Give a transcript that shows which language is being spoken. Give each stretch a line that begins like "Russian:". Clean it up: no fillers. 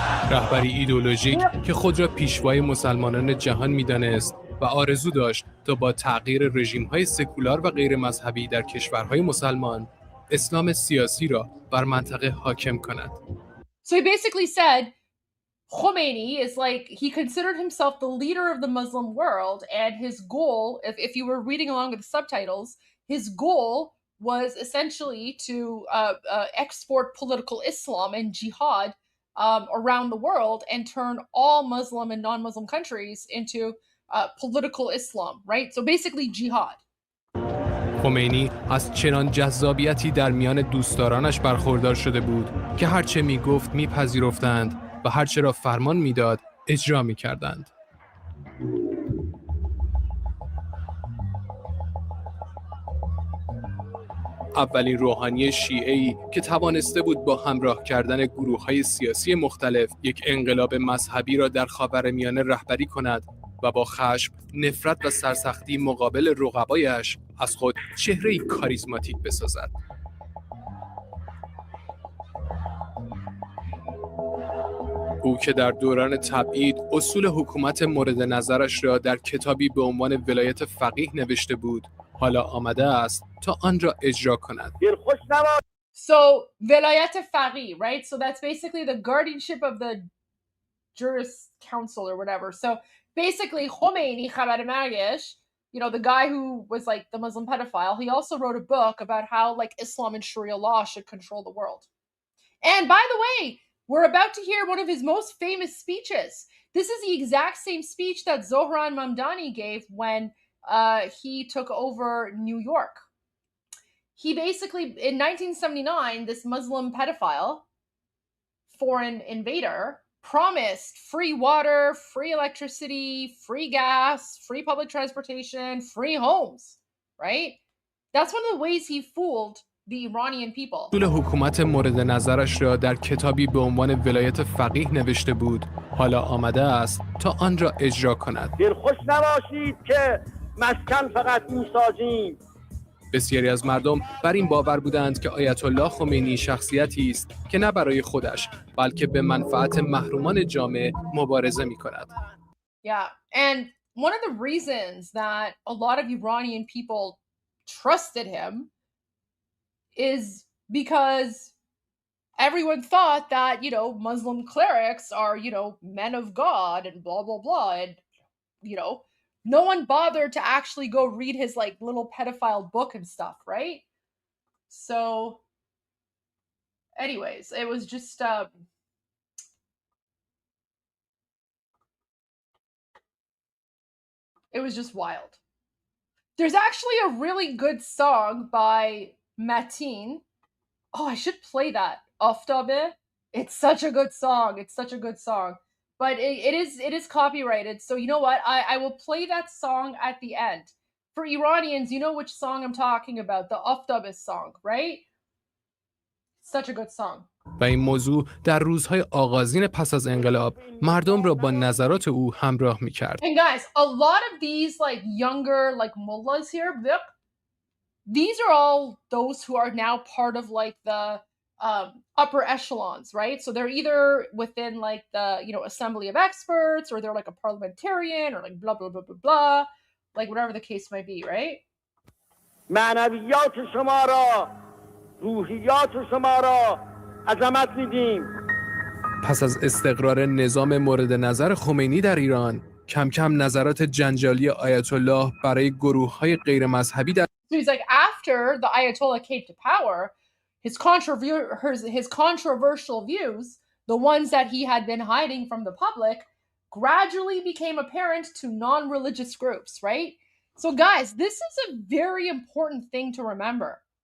Persian: رهبری ایدئولوژیک که خود را پیشوای مسلمانان جهان می‌دانست و آرزو داشت تا با تغییر رژیم‌های سکولار و غیر مذهبی در کشورهای مسلمان اسلام سیاسی را بر منطقه حاکم کند.
English: So he basically said Khomeini is like, he considered himself the leader of the Muslim world, and his goal, if you were reading along with the subtitles, his goal was essentially to export political Islam and jihad around the world and turn all Muslim and non-Muslim countries into political Islam, right? So basically jihad.
Persian: خمینی از چنان جذابیتی در میان دوستدارانش برخوردار شده بود که هرچه میگفت میپذیرفتند و هرچه را فرمان میداد اجرا میکردند. اولین روحانی شیعه‌ای که توانسته بود با همراه کردن گروه‌های سیاسی مختلف یک انقلاب مذهبی را در خاورمیانه رهبری کند و با خشم، نفرت و سرسختی مقابل رقبایش از خود چهره‌ای کاریزماتیک بسازد. او که در دوران تبعید اصول حکومت مورد نظرش را در کتابی به عنوان ولایت فقیه نوشته بود، حالا آمده است تا آن را اجرا کند.
English: So velayat faqih, right? So that's basically the guardianship of the juris council or whatever. So basically Khomeini,
Persian: Khabar Margesh,
English: the guy who was like the Muslim pedophile, he also wrote a book about how like Islam and Sharia law should control the world. And by the way, We're about to hear one of his most famous speeches. This is the exact same speech that Zohran Mamdani gave when he took over New York. He basically, in 1979, this Muslim pedophile, foreign invader, promised free water, free electricity, free gas, free public transportation, free homes, right? That's one of the ways he fooled the Iranian people.
Persian: طول حکومت مورد نظرش را در کتابی به عنوان ولایت فقیه نوشته بود. حالا آمده است تا آن را اجرا کند. دلخوش نباشید که مسکن فقط میسازیم. بسیاری از مردم بر این باور بودند که آیت الله خمینی شخصیتی است که نه برای خودش بلکه به منفعت محرومان جامعه مبارزه می‌کند.
English: Yeah, and one of the reasons that a lot of Iranian people trusted him is because everyone thought that, you know, Muslim clerics are, you know, men of God and blah, blah, blah. And, you know, no one bothered to actually go read his like little pedophile book and stuff, right? So, anyways, it was just, it was just wild. There's actually a really good song by Mateen. Oh, I should play that. Aftabe. It's such a good song. It's such a good song. But it is copyrighted. So you know what? I will play that song at the end. For Iranians, you know which song I'm talking about. The Aftabe song, right? Such a good song.
Persian: و این موضوع در روزهای آغازین پس از انقلاب مردم را با نظرات او همراه می‌کرد.
English: And guys, a lot of these like younger like mullahs here, these are all those who are now part of like the upper echelons, right? So they're either within like the, you know, assembly of experts, or they're like a parliamentarian, or like blah blah blah blah blah, like whatever the case might be, right?
Persian: معنویات شما را، روحیات شما را عظمت میدیم. پس از استقرار نظام مورد نظر خمینی در ایران، کم کم نظرات جنجالی آیت الله برای گروه‌های غیر مذهبی در
English: So he's like, after the Ayatollah came to power, his controversial views, the ones that he had been hiding from the public, gradually became apparent to non-religious groups, right? So guys, this is a very important thing to remember.